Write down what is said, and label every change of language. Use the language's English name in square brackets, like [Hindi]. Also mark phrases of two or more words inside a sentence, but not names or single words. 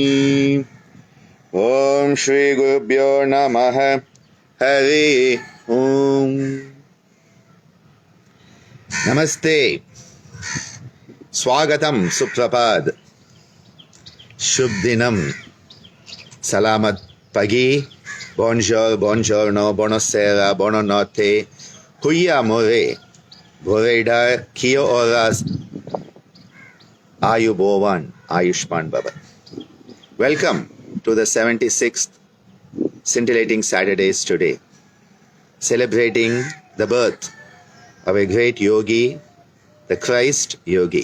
[Sanskrit] ओम श्री गुरुभ्यो नमः। हरि ओम। नमस्ते, स्वागतम, सुप्रभात, शुभ दिनम, [Indonesian] salamat pagi, [Italian] bonjour, buongiorno, buonasera, buonanotte, huia more, boreida, kio horas, ayubovan, ayushman baba. [English] Welcome to the 76th scintillating Saturdays today, celebrating the birth of a great yogi, the Christ yogi.